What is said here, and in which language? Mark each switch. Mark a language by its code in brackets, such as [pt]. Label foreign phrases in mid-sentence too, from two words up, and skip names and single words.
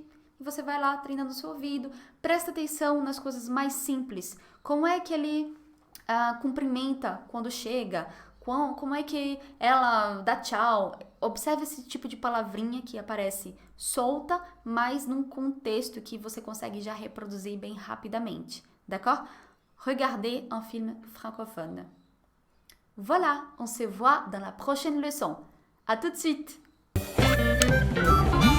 [pt] E você vai lá treinando o seu ouvido, presta atenção nas coisas mais simples. Como é que ele cumprimenta quando chega? Como é que ela dá tchau? Observe esse tipo de palavrinha que aparece solta, mas num contexto que você consegue já reproduzir bem rapidamente. [fr] D'accord? Regardez un film francophone. Voilà, on se voit dans la prochaine leçon. À tout de suite!